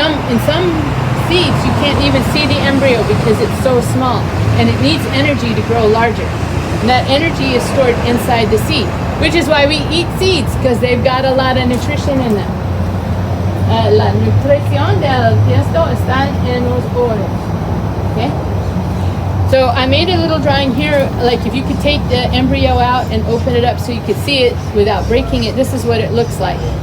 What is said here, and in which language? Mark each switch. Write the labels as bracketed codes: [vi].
[en] In some seeds, you can't even see the embryo because it's so small, and it needs energy to grow larger. And that energy is stored inside the seed, which is why we eat seeds, because they've got a lot of nutrition in them. [es] La nutrición del tiesto está en los poros. [en] Okay? So I made a little drawing here, like if you could take the embryo out and open it up so you could see it without breaking it, this is what it looks like.